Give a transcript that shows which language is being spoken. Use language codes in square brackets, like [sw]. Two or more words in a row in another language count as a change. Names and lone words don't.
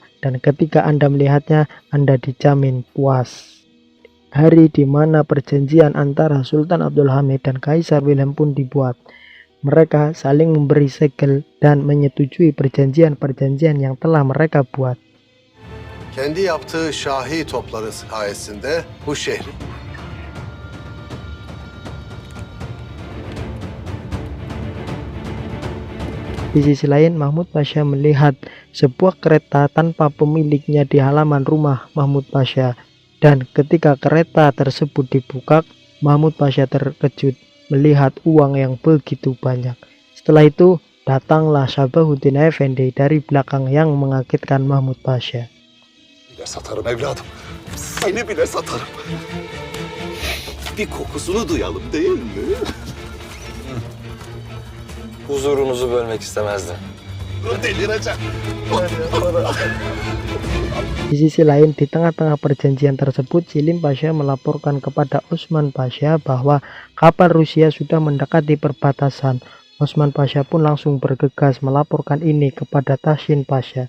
[id] Dan ketika Anda melihatnya, Anda dijamin puas. Hari di mana perjanjian antara Sultan Abdul Hamid dan Kaisar Wilhelm pun dibuat. Mereka saling memberi segel dan menyetujui perjanjian-perjanjian yang telah mereka buat. [tr] Kendi yaptığı şahi topları sayesinde bu şehri [id] Di sisi lain, Mahmud Pasha melihat sebuah kereta tanpa pemiliknya di halaman rumah Mahmud Pasha. Dan ketika kereta tersebut dibuka, Mahmud Pasha terkejut melihat uang yang begitu banyak. Setelah itu, datanglah Sabahuddin Efendi dari belakang yang mengagetkan Mahmud Pasha. [tr] Bile satarım evladım. Seni bile satarım. Bir kokusunu duyalım değil mi? huzurunuzu bölmek istemezdim. Delireceğim. [id] Di sisi lain, di tengah-tengah perjanjian tersebut, Selim Pasha melaporkan kepada Osman Pasha bahwa kapal Rusia sudah mendekati perbatasan. Osman Pasha pun langsung bergegas melaporkan ini kepada Tahsin Pasha.